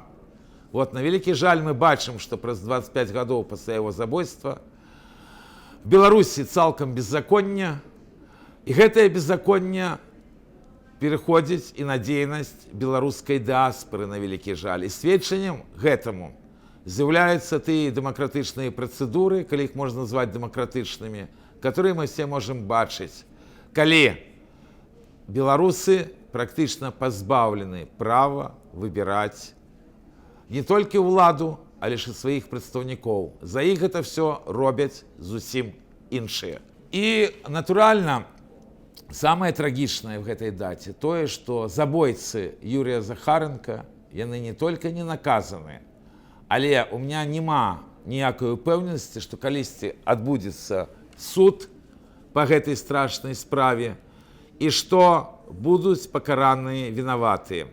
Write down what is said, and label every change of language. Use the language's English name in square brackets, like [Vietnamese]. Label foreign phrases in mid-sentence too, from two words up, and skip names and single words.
[Belarusian] Вот на вялікі жаль мы бачым, что праз 25 гадоў пасля яго забойства в Беларусі цалкам беззаконне, і гэтае беззаконне пераходзіць і на дзейнасць беларускай дыаспоры на вялікі жаль. І сведчаннем гэтаму з'яўляюцца тыя дэмакратычныя працэдуры, калі іх можна назваць дэмакратычнымі, [Russian] которые мы все можем [Belarusian] бачыць, калі беларусы практычна пазбаўлены права выбіраць не толькі ўладу, але ж і сваіх прадстаўнікоў. За іх гэта все робяць зусім іншыя. І, натуральна, самае трагічнае в гэтай даце тое, што забойцы Юрія Захаренка, яны не толькі не наказаны, але [Russian] у меня [Belarusian] няма ніякай упэўненасці, што калісьці адбудзецца суд па гэтай страшнай справе і што будуць пакараныя вінаватыя.